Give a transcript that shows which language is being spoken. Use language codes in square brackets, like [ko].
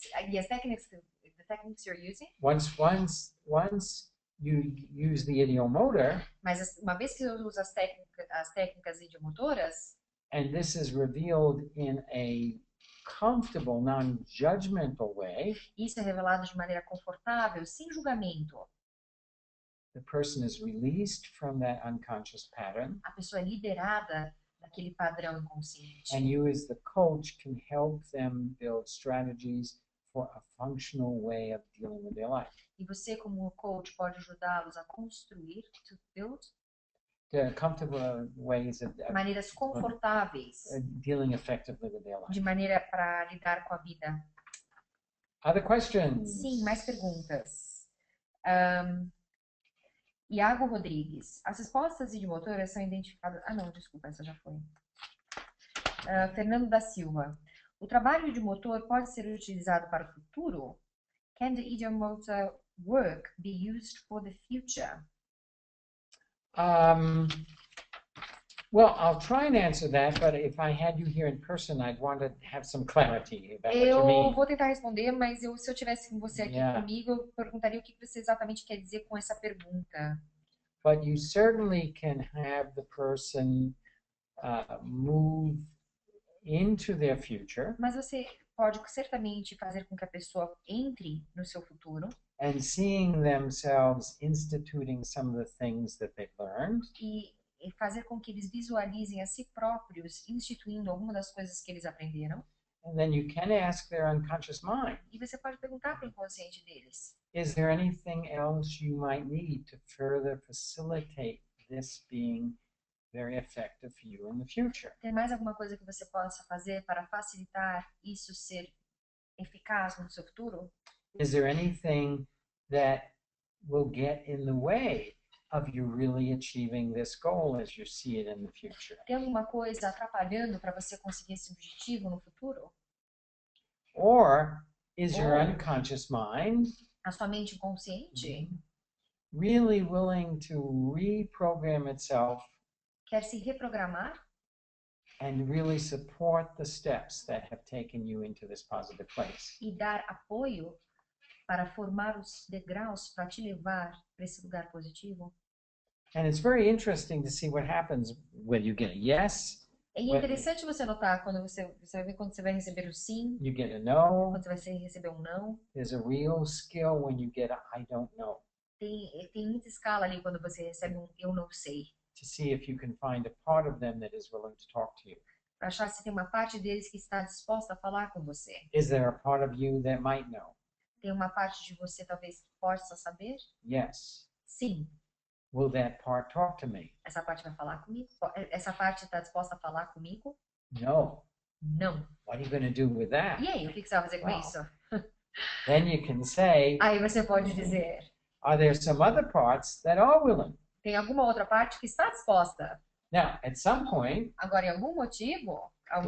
[pt] e as técnicas [en] the techniques you're using, once you use the ideomotor, [pt] mas uma vez que eu uso as técnicas idiomotoras, [en] and this is revealed in a comfortable, non-judgmental way, [pt] isso é revelado de maneira confortável, sem julgamento. [en] the person is released from that unconscious pattern, [pt] A pessoa é liberada daquele padrão inconsciente. [en] and you as the coach can help them build strategies for a functional way of dealing with their life. [pt] E você, como coach, pode ajudá-los a construir, [en] to build, The comfortable ways of [pt] maneiras confortáveis, [en] dealing effectively with their life. [pt] de maneira para lidar com a vida. [en] Other questions? [pt] Sim, mais perguntas. Iago Rodrigues. As respostas idiomotoras são identificadas... Ah, não, desculpa, essa já foi. Fernando da Silva. O trabalho idiomotor pode ser utilizado para o futuro? [en] Can the idiomotor work be used for the future? Well, I'll try and answer that, but if I had you here in person, I'd want to have some clarity about what you [pt] Eu [en] mean. [pt] vou tentar responder, mas se eu tivesse com você aqui [en] Yeah. [pt] comigo, eu perguntaria o que você exatamente quer dizer com essa pergunta. [en] But you certainly can have the person move into their future [pt] Mas você pode certamente fazer com que a pessoa entre no seu futuro [en] and seeing themselves instituting some of the things that they've learned, [pt] e fazer com que eles visualizem a si próprios instituindo alguma das coisas que eles aprenderam. [en] and then you can ask their unconscious mind, [pt] E você pode perguntar para o inconsciente deles: [en] is there anything else you might need to further facilitate this being very effective for you in the future? [pt] tem mais alguma coisa que você possa fazer para facilitar isso ser eficaz no seu futuro? [en] Is there anything that will get in the way of you really achieving this goal as you see it in the future? [pt] Tem alguma coisa atrapalhando para você conseguir esse objetivo no futuro? [en] Or is your Or- unconscious mind [pt] A sua mente inconsciente [en] really willing to reprogram itself [pt] quer se reprogramar [en] and really support the steps that have taken you into this positive place. [pt] E dar apoio para formar os degraus para te levar para esse lugar positivo. [en] And it's very interesting to see what happens when you get a yes, [pt] E é interessante você notar quando você vai ver quando você vai receber o sim, [en] you get a no. [pt] quando você vai receber um não. [en] There's a real skill when you get a I don't know, [pt] Tem muita escala ali quando você recebe um eu não sei. [en] to see if you can find a part of them that is willing to talk to you. [pt] Para achar se tem uma parte deles que está disposta a falar com você. [en] Is there a part of you that might know? [pt] Tem uma parte de você talvez que possa saber? [en] Yes. [pt] Sim. [en] Will that part talk to me? [pt] Essa parte vai falar comigo? Essa parte está disposta a falar comigo? [en] No. [pt] Não. [en] What are you going to do with that? [pt] E aí, o que você vai fazer com [en] Wow. [pt] isso? [en] Then you can say, [pt] Aí você pode dizer, [en] are there some other parts that are willing? [pt] tem alguma outra parte que está disposta? [en] Now, at some point, [pt] Agora, em algum motivo, algum